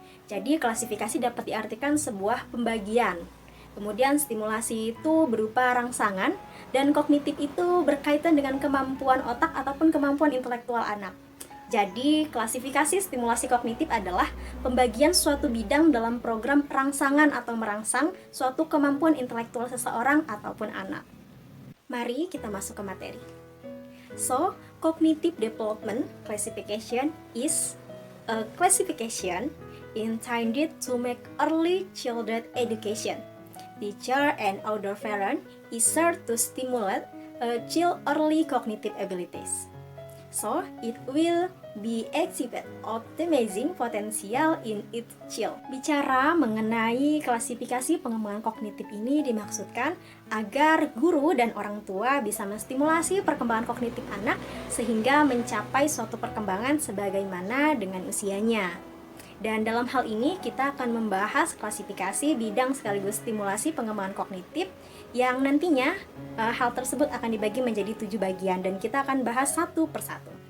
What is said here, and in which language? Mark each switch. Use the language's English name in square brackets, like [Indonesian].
[Indonesian] Jadi, klasifikasi dapat diartikan sebuah pembagian. Kemudian stimulasi itu berupa rangsangan, dan kognitif itu berkaitan dengan kemampuan otak ataupun kemampuan intelektual anak. Jadi, klasifikasi stimulasi kognitif adalah pembagian suatu bidang dalam program rangsangan atau merangsang suatu kemampuan intelektual seseorang ataupun anak. Mari kita masuk ke materi. [English] So, cognitive development classification is a classification intended to make early childhood education. Teacher and older parent is served to stimulate a child early cognitive abilities. So, it will be exhibit optimizing potential in its child. [Indonesian] Bicara mengenai klasifikasi pengembangan kognitif ini dimaksudkan agar guru dan orang tua bisa menstimulasi perkembangan kognitif anak sehingga mencapai suatu perkembangan sebagaimana dengan usianya. Dan dalam hal ini kita akan membahas klasifikasi bidang sekaligus stimulasi pengembangan kognitif yang nantinya hal tersebut akan dibagi menjadi 7 bagian dan kita akan bahas satu persatu.